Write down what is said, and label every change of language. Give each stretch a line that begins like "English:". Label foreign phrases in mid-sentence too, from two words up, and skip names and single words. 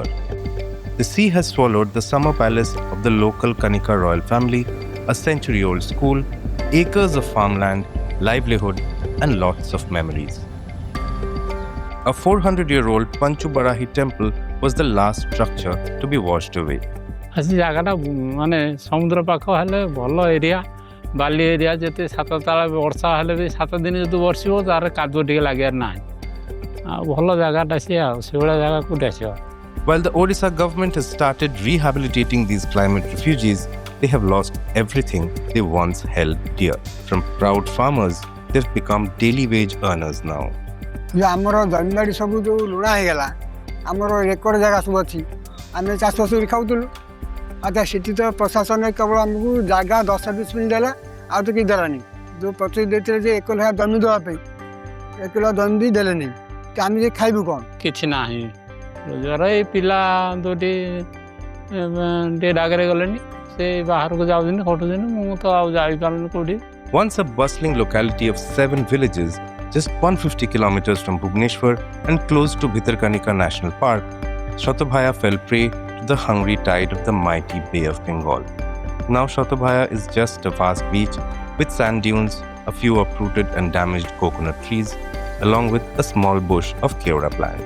English: The sea has swallowed the summer palace of the local Kanika royal family, a century-old school, acres of farmland, livelihood, and lots of memories. A 400-year-old Panchubarahi temple was the last structure to be washed away.
Odia: ଆସି ଜାଗାଟା ମାନେ ସମୁଦ୍ର ପାଖ ହେଲେ ଭଲ ଏରିଆ ବାଲି ଏରିଆ ଯେତେ ସାତ ତାଳ ବର୍ଷା ହେଲେ ବି 7 ଦିନ ଯଦି ବର୍ଷିବ ତାର କାଦୁଅ ଟିକେ ଲାଗିବାର ନାହିଁ ଆଉ ଭଲ ଜାଗାଟା ସିଏ ଆଉ ସେଭଳିଆ ଜାଗା କୋଉଠି ଆସିବ.
English: While the Odisha government has started rehabilitating these climate refugees, they have lost everything they once held dear. From proud farmers, they've become daily wage earners now.
Odia: ଆମର ଜମିବାଡ଼ି ସବୁ ଯେଉଁ ଲୁଣା ହେଇଗଲା ଆମର ରେକର୍ଡ ଜାଗା ସବୁ ଅଛି ଆମେ ଚାଷ ସବୁ ଖାଉଥିଲୁ ଆଚ୍ଛା ସେଠି ତ ପ୍ରଶାସନ କେବଳ ଆମକୁ ଜାଗା 10-20 ମିନିଟ୍ ଦେଲା ଆଉ ତ କିଛି ଦେଲାନି ଯେଉଁ ପ୍ରତିଶ୍ରୁତି ଦେଇଥିଲେ ଯେ 1 ଲକ୍ଷ ଜମି ଦେବା ପାଇଁ 1 ଲକ୍ଷ ଜମି ବି ଦେଲେନି ଆମେ ଯେ ଖାଇବୁ କ'ଣ କିଛି ନାହିଁ ରୋଜଗାର ଏଇ ପିଲା ଦୁଇଟି ଟିକେ ଡାକରେ ଗଲେନି ସେ ବାହାରକୁ ଯାଉଛନ୍ତି ଖଟୁଛନ୍ତି ମୁଁ ତ ଆଉ ଯାଇପାରୁନି କୋଉଠି.
English: Once a bustling locality of 7 villages, just 150 kilometers from Bhubaneswar and close to Bhitarkanika National Park, Shatobhaya fell prey to the hungry tide of the mighty Bay of Bengal. Now Shatobhaya is just a vast beach with sand dunes, a few uprooted and damaged coconut trees, along with a small bush of keora plants.